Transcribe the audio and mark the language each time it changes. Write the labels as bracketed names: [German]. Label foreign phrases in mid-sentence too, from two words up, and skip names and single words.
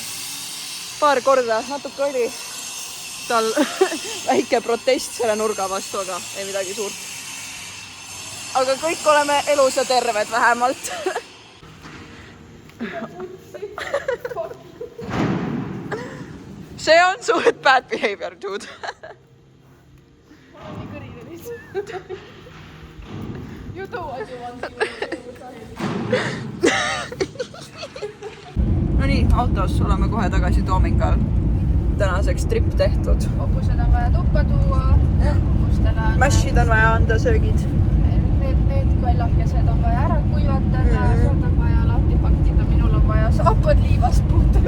[Estonian] Paar korda, natuke oli tal väike protest selle nurga vastu, aga ei midagi suurt. Aga kõik oleme elus ja terved vähemalt. See on su [English] bad behavior, dude. You do what you want. [Estonian] No nii, autos oleme kohe tagasi Toomingal. Tänaseks trip tehtud. Hobused on vaja tuppa tuua. Mäshid on vaja anda, söögid. Need kallakesed on vaja ära kuivatada, sealt on vaja lahti paktida, minul on vaja saapad liivast puhtaks.